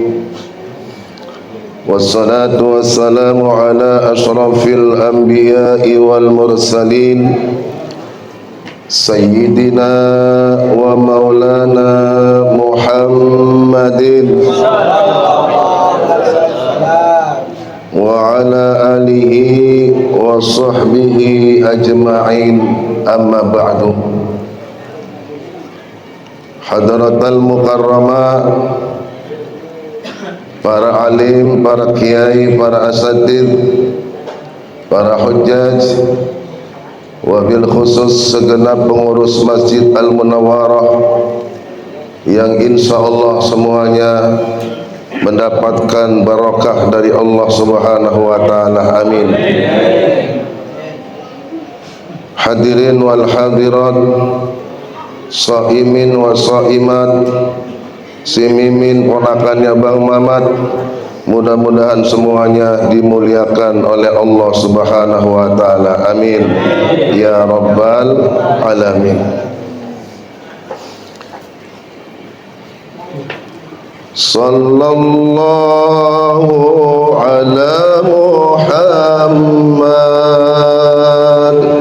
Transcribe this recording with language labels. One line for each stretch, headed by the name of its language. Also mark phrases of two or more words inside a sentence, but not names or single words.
Arabic: والصلاة والسلام على أشرف الأنبياء والمرسلين سيدنا ومولانا محمد وعلى آله وصحبه أجمعين أما بعد. حضرة المكرمة,
Indonesian: para alim, para kiai, para asatid, para hujjaj,
Arabic: وبالخصوص
Indonesian: segenap pengurus Masjid Al-Munawwarah yang insyaallah semuanya mendapatkan barakah dari Allah
Arabic: سبحانه وتعالى.
Indonesian: Amin.
Arabic: الحاضرين والحاضرات، صائمين وصائمات,
Indonesian: si Mimin ponakannya Bang Mamat, mudah-mudahan semuanya dimuliakan oleh Allah
Arabic: سبحانه وتعالى. آمين يا رب العالمين. صلى الله على محمد,